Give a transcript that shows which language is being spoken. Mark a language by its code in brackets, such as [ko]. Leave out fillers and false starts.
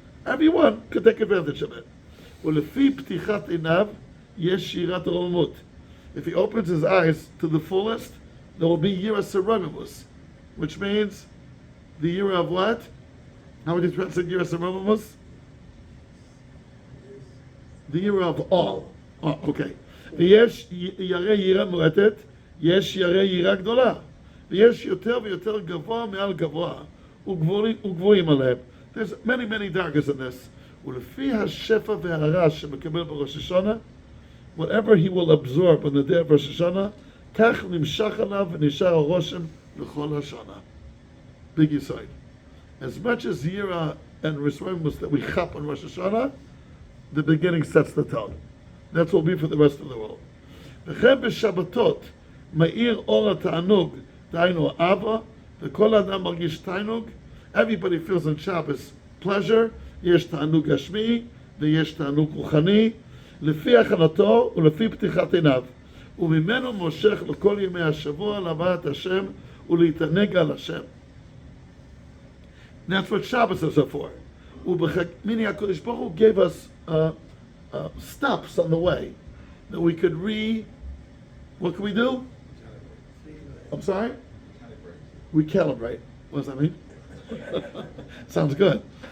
[en] Everyone could take advantage of it. [he] U'lefi ptichat einav yesh yirat romut. [en] If he opens his eyes to the fullest, there will be Yira Seromimus, which means the Yira of what? How would you translate Yira Seromimus? The Yira of all. Oh, okay. [he] ויש ירא יראה מועטת, יש ירא יראה גדולה. ויש יותר ויותר גבוה מעל גבוה, וגבוהים עליהם. [en] There's many dargas in this. [he] ולפי השפע והרעש שמקבל בראש השנה, [en] whatever he will absorb on the day of Rosh Hashanah, [he] כך נמשך עליו ונשאר הרושם לכל השנה. [en] Big aside. As much as Yira and Risroimus that we chap on Rosh Hashanah, the beginning sets the tone. That's what will be for the rest of the world. [he] וכן בשבתות, מאיר אור התענוג, דהיינו אהבה, וכל אדם מרגיש תענוג, [en] everybody feels on Shabbos pleasure, [he] יש תענוג גשמי, ויש תענוג רוחני, לפי הכנתו ולפי פתיחת עיניו, וממנו מושך לכל ימי השבוע להבאת השם ולהתענג על השם. [en] That's what Shabbos is for. Meaning HaKadosh Baruch Hu gave us stops on the way that we could what can we do? I'm sorry? Recalibrate. What does that mean? Sounds good.